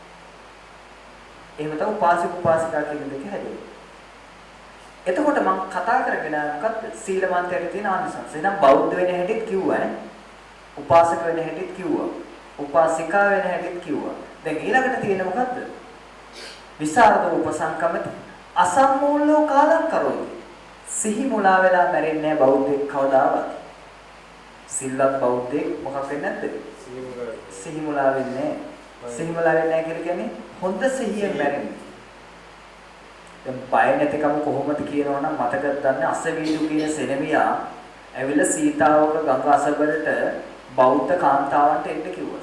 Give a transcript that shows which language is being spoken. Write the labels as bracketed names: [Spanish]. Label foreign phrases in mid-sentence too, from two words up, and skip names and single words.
[Sinhala] එහෙම තමයි උපාසක උපාසිකා කියන දෙක හැදෙන්නේ. එතකොට මම කතා කරගෙන මොකක්ද සීලවන්තයෙක් තියෙන ආනිසංස. එහෙනම් බෞද්ධ වෙන හැටිත් කිව්වා නේ. උපාසක වෙන හැටිත් කිව්වා. උපාසිකා වෙන හැටිත් කිව්වා. දැන් ඊළඟට තියෙන මොකද්ද? [Pali] විසරද උපසංකමති අසම්මූලෝ කාලං කරෝති. [Sinhala] සිහි මුලා වෙලා මැරෙන්නේ නැහැ බෞද්ධෙක් කවදාවත්. සිල්වත් බෞද්ධෙක් මොකක් වෙන්නේ නැද්ද? සිහි මුලා වෙන්නේ නැහැ. සිහි මුලා වෙන්නේ නැහැ කියන්නේ හොඳ සිහියෙන් මැරෙන්නේ. දැන් බය නැතිකම කොහොමද කියනවනම් මතකද දන්නේ අසවීදු කියන සෙනමියා ඇවිල්ලා සීතාවක ගඟ අසබරට බෞද්ධ කාන්තාවන්ට එන්න කිව්වා.